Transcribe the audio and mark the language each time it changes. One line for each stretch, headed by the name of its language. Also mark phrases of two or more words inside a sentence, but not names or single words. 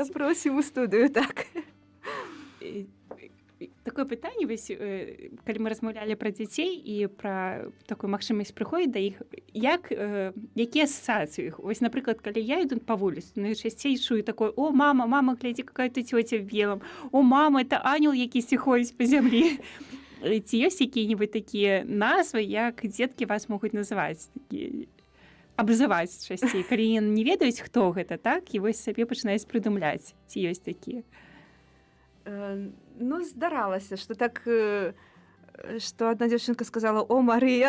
Belarusian: Запросім у студыю, так. Такое пытанне, вось, калі мы размаўлялі пра дзяцей і пра такую магчымасць прыходзіць да іх, якія асацыі іх? Вось, напрыклад, калі я іду па вуліцы, найчасцей чую такое: о, мама, глядзі,
Russian: какая ты цёця в белом, о, мама, это ангел
Belarusian: якісьці ходзіць па зямлі. Ці ёсць якія-небудзь такія назвы, як дзеткі вас могуць называць, абзываць часцей, калі яны не ведаюць, хто гэта, так, і вось сабе пачынаюць прыдумляць, ці ёсць такія? Ну, здаралася, што так, што адна дзяўчынка сказала: о, Марыя.